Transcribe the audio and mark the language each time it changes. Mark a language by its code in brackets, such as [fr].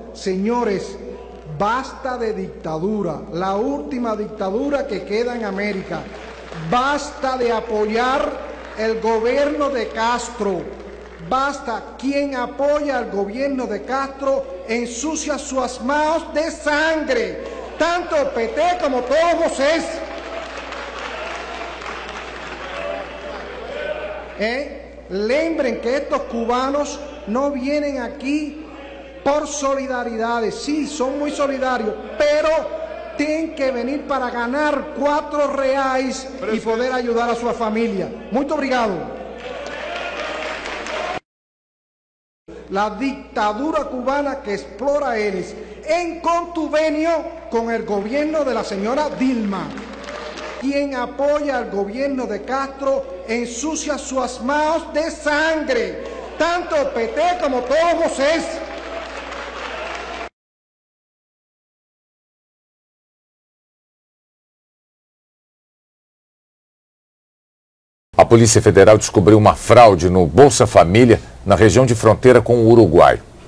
[es] Señores, basta de dictadura, la última dictadura que queda en América. Basta de apoyar el gobierno de Castro. Basta. Quien apoya al gobierno de Castro ensucia sus manos de sangre. Tanto el PT como todos vocês. Lembren que estos cubanos no vienen aquí por solidaridad. Sí, son muy solidarios, pero tienen que venir para ganar 4 reais y poder ayudar a su familia. Muy obrigado. La dictadura cubana que explora a ellos en contuvenio con el gobierno de la señora Dilma. Quien apoya al gobierno de Castro ensucia sus manos de sangre. Tanto el PT como todos vocês. [pt] A Polícia Federal descobriu uma fraude no Bolsa Família na região de fronteira com o Uruguai.